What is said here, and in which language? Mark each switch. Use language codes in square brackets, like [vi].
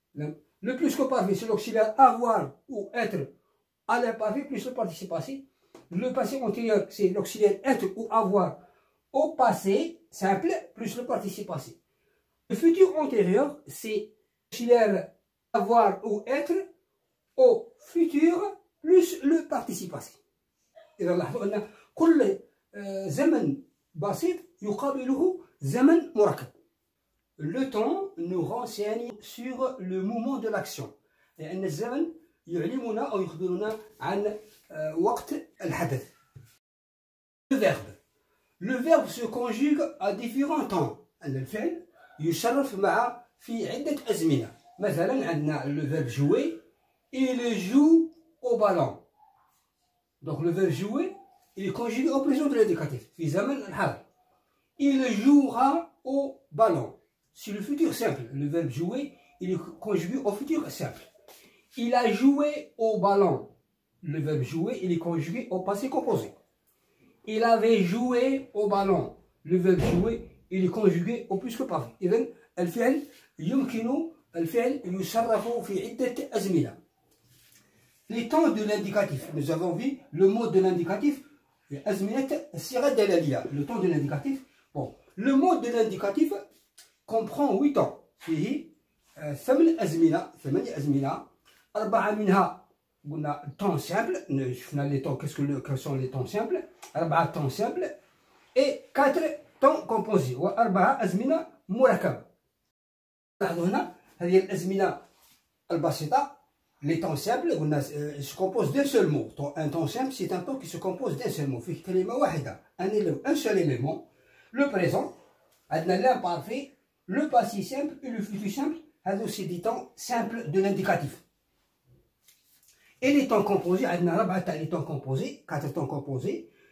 [fr] le plus que parfait c'est l'auxiliaire avoir ou être à l'imparfait plus le participe passé. le passé antérieur c'est l'auxiliaire être ou avoir au passé simple plus le participe passé. le futur antérieur c'est l'auxiliaire avoir ou être au futur plus le participe passé. [ar] إذا لاحظوا أن كل زمن بسيط يقابله زمن مركب. [fr] Le temps nous renseigne sur le mouvement de l'action. [ar] لأن الزمن يعلمنا أو يخبرنا عن وقت الحدث. [fr] Le verbe se conjugue à différents temps. [ar] أن الفعل يشرف مع في عدة أزمنة. مثلا عندنا [fr] le verbe jouer, il joue au ballon. Donc le verbe jouer, il est conjugué au présent de l'indicatif. [ar] في زمن الحال. [fr] Il jouera au ballon. C'est le futur simple. Le verbe jouer, il est conjugué au futur simple. Il a joué au ballon. Le verbe jouer, il est conjugué au passé composé. Il avait joué au ballon. Le verbe jouer, il est conjugué au plus que parfait. [ar] إذن الفعل يمكن الفعل يصرف في عدة أزمنة. [fr] Les temps de l'indicatif. Nous avons vu le mot de l'indicatif. [ar] أزمنة الصيغة الدلالية. [fr] Le temps de l'indicatif. Bon, le mot de l'indicatif comprend 8 temps. [ar] فيه 8 أزمنة. 4 منها قلنا temps simple. شفنا [fr] les temps. Quels sont les temps simples? 4 temps simples et 4 temps composés. [ar] و4 أزمنة مركبة. لاحظوا هنا هذه الأزمنة البسيطة. [fr] Les temps simples se composent d'un seul mot. Un temps simple, c'est un temps qui se compose d'un seul mot. [ar] فيه كلمة واحدة. [fr] Un seul élément. Le présent, l'imparfait, le passé simple et le futur simple. C'est des temps simples de l'indicatif. Et les temps composés, les temps composés, 4 temps composés.